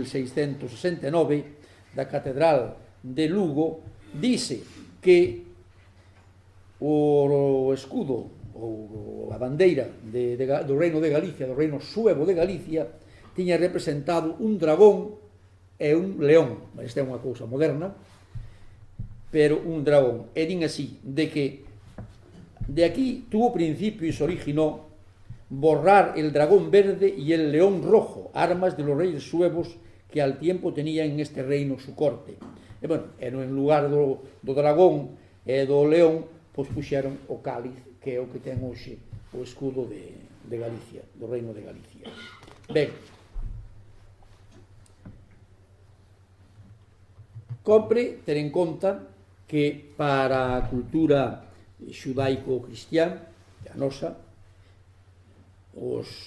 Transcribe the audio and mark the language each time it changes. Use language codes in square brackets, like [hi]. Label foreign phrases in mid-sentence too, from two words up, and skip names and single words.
[gl] 1669 da Catedral de Lugo, dice que o escudo ou a bandeira do reino de Galicia, do reino suevo de Galicia, tiña representado un dragón e un león. Esta é unha cousa moderna, pero un dragón. E din así, de que [es] De aquí tuvo principio y se originó borrar el dragón verde y el león rojo, armas de los reyes suevos que al tiempo tenían en este reino su corte. [gl] E, bueno, en lugar do dragón e do león, pois puxeron o cáliz, que é o que ten hoxe o escudo de Galicia, do reino de Galicia. Ben, compre ter en conta que para a cultura xudaico-cristián, a nosa, os